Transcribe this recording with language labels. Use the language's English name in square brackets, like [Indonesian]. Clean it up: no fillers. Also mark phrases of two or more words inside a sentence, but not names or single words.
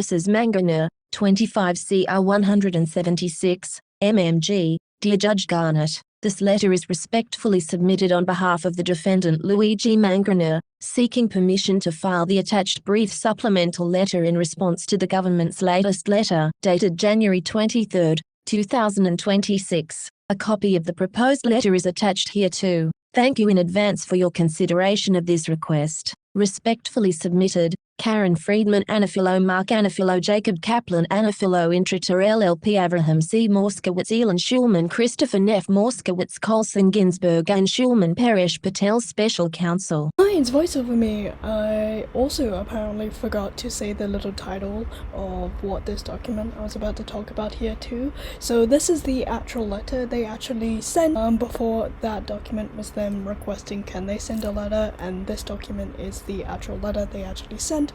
[English] Mangione, 25 CR 176, MMG, Dear Judge Garnett, this letter is respectfully submitted on behalf of the defendant Luigi Mangione, seeking permission to file the attached brief supplemental letter in response to the government's latest letter, dated January 23, 2026. A copy of the proposed letter is attached hereto. Thank you in advance for your consideration of this request. Respectfully submitted, Karen Friedman Anafilo, Mark Anafilo, Jacob Kaplan Anafilo, Intrator LLP, Avraham C. Moskowitz, Elin Schulman, Christopher Neff, Moskowitz, Colson, Ginsburg and Schulman, Paresh Patel, Special Counsel. Hi, it's voice over me. I also apparently forgot to say the little title of what this document I was about to talk about here too. So this is the actual letter they actually sent. Before that document was them requesting can they send a letter, and this document is the actual letter they actually sent.